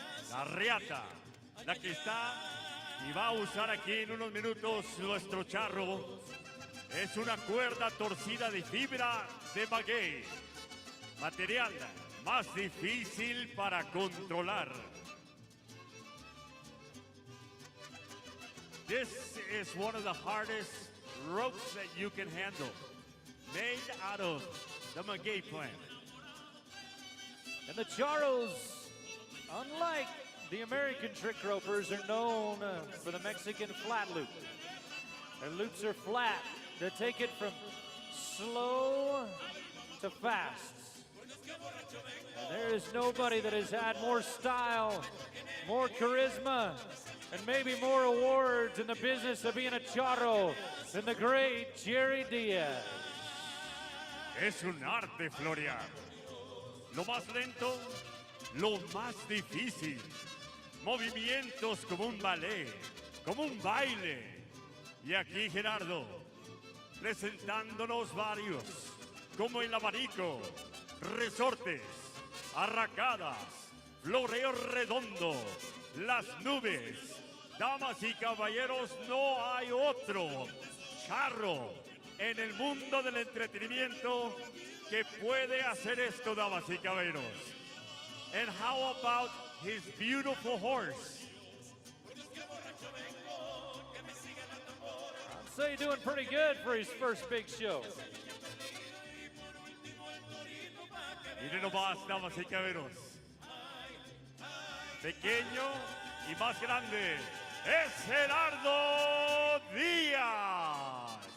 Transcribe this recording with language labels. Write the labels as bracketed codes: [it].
[es] La riata, la que está y va a usar aquí en unos minutos nuestro charro, es una cuerda torcida de fibra de maguey. Material más difícil para controlar. [en] This is one of the hardest ropes that you can handle, made out of the maguey plant. And the charros, unlike the American trick ropers, are known for the Mexican flat loop. Their loops are flat. They take it from slow to fast. And there is nobody that has had more style, more charisma, and maybe more awards in the business of being a charro than the great Jerry Diaz. [es] Es un arte florear. Lo más lento, lo más difícil. Movimientos como un ballet, como un baile. Y aquí Gerardo, presentándonos varios, como el abanico, resortes, arracadas, floreo redondo, las nubes. Damas y caballeros, no hay otro charro en el mundo del entretenimiento que puede hacer esto, damas y caballeros. [en] And how about his beautiful horse? I'd say doing pretty good for his first big show. [es] Miren nomás, damas y caballeros. Pequeño y más grande es Gerardo Díaz.